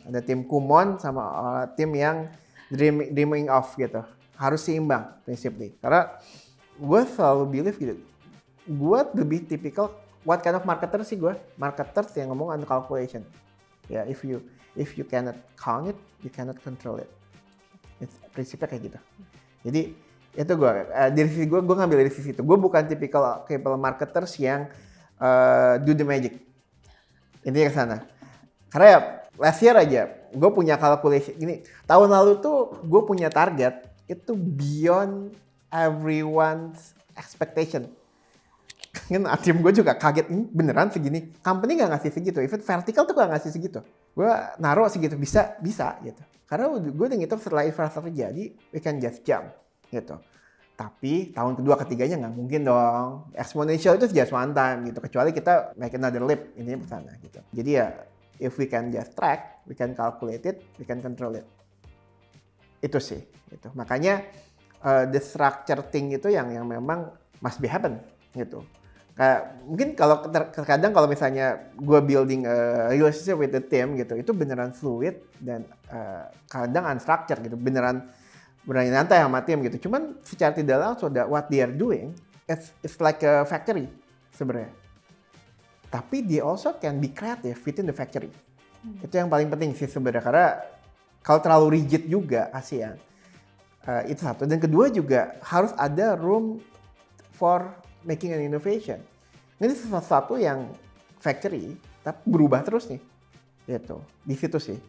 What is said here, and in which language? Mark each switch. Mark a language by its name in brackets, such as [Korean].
[Indonesian] Ada tim kumon sama tim yang dreaming of gitu. Harus seimbang prinsipnya. Karena gue selalu believe gitu. Gue lebih tipikal, [English] what kind of marketer [Indonesian] sih gue? Marketers yang ngomong [English] on calculation. Ya, if you cannot count it, you cannot control it. [Indonesian] Prinsipnya kayak gitu. Jadi itu gue, dari sisi gue ngambil dari sisi itu. Gue bukan tipikal marketers yang [English] do the magic. [Indonesian] Intinya ke sana. Karena ya [English] last year [Indonesian] aja gue punya calculation gini. Tahun lalu tuh gue punya target itu [English] beyond everyone's expectation. [Indonesian] Kan tim gue juga kaget, ini beneran segini. Company gak ngasih segitu, even vertical tuh gak ngasih segitu. Gue naruh segitu, bisa gitu. Karena gue udah ngitung setelah infrastruktur jadi, [English] we can just jump [Indonesian] gitu. Tapi tahun kedua ketiganya nggak mungkin dong. Exponential itu [English] just one time [Indonesian] gitu. Kecuali kita [English] make another leap, [Indonesian] ini ke sana gitu. [English] Jadi ya, if we can just track, we can calculate it, we can control it. [Indonesian] Itu sih. Gitu. Makanya [English] the structure thing [Indonesian] itu yang memang [English] must be happen [Indonesian] gitu. Kayak mungkin kalau terkadang kalau misalnya gue [English] building a relationship with the team [Indonesian] gitu, itu beneran fluid dan kadang unstructured gitu, beneran nyantai sama tim gitu. Cuman secara tidak langsung [English] what they are doing, it's like a factory sebenarnya. Tapi they also can be creative within the factory. [Indonesian] Itu yang paling penting sih sebenarnya, karena kalau terlalu rigid juga kasihan. Itu satu. Dan kedua juga harus ada [English] room for making an innovation. [Indonesian] Ini sesuatu yang factory tapi berubah terus nih. Gitu. Di situ sih.